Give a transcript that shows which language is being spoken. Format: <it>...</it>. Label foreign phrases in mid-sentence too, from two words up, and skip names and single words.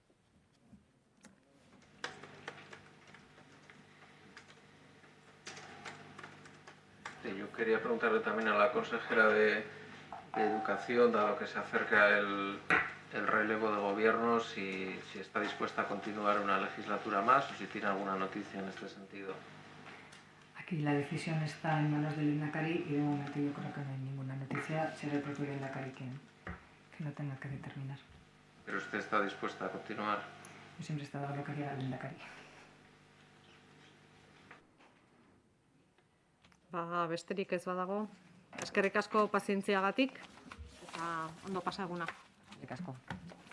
<es>Yo quería preguntarle también a la consejera de Educación, dado que se acerca el relevo de gobierno, si está dispuesta a continuar una legislatura más o si tiene alguna noticia en este sentido. Aquí la decisión está en manos del Lehendakari y de momento yo creo que no hay ninguna noticia. Será el propio Lehendakari que lo tenga que determinar. ¿Pero usted está dispuesta a continuar? Yo siempre he estado a lo que diga el Lehendakari.</es> <eu>Besterik ez badago. Eskerrik asko pazientziagatik eta ondo pasa eguna. Eskerrik asko.</eu>